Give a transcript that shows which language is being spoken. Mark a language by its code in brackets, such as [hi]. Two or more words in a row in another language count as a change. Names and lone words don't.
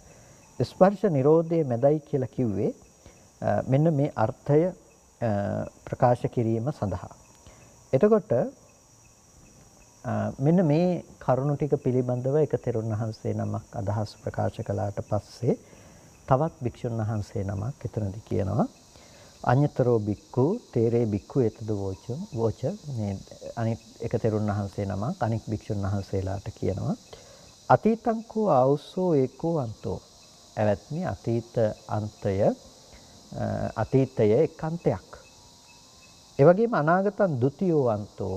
[si] ස්පර්ශ නිරෝධයේ මැදයි කියලා කිව්වේ මෙන්න මේ අර්ථය ප්‍රකාශ කිරීම සඳහා. එතකොට මෙන්න මේ කරුණු ටික පිළිබඳව එක තෙරුන් වහන්සේ නමක් අදහස් ප්‍රකාශ කළාට පස්සේ තවත් භික්ෂුන් වහන්සේ නමක් එතනදී කියනවා [pi] අඤ්‍යතරෝ බික්ඛු තේරේ බික්ඛු එතද වෝච [si] මේ අනිත් එක තෙරුන් වහන්සේ නමක් අනික් භික්ෂුන් වහන්සේලාට කියනවා [pi] අතීතං කෝ ආවුස්සෝ ඒකෝ අන්තෝ. [si] එවත්නි අතීතය එක් අන්තයක්. ඒ වගේම [pi] අනාගතං ဒ ුතියෝ අන්තෝ.